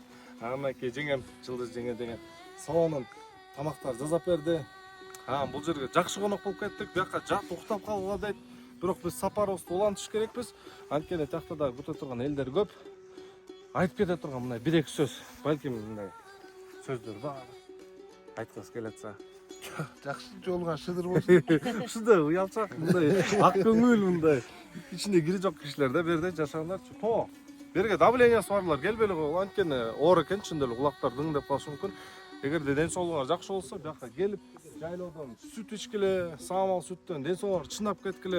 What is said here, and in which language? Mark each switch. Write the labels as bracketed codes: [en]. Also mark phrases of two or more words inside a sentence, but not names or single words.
[ky] Анакей жеңем Жылдыз жеңе деген салонун тамактар жасап берди. Бул жерге жакшы конок болуп кеттик. Биякка жат уктап калгыла дейт. Бирок биз сапарыбызды улантыш керекпиз. Анткени тиякта да күтө турган элдер көп. Айтып кете турган мындай 1-2 сөз, балким мындай сөздөр бар. Айткысы келетсе. [kk] Жақсы жолға шыдыр болсын. [ky] Ушундай уялчак мындай ак көңүл мындай ичинде кири жок кишилер да берде жашагандарчы. Берге давлениясы барлар келбей эле койгул. Анткени оор экен чындап эле кулактар дыңдап калышы мүмкүн. эгерде ден соолугуңар жакшы болсо бияка келип жайлоодон сүт ичкиле, саамал сүттөн ден соолугуңар чынап кеткиле.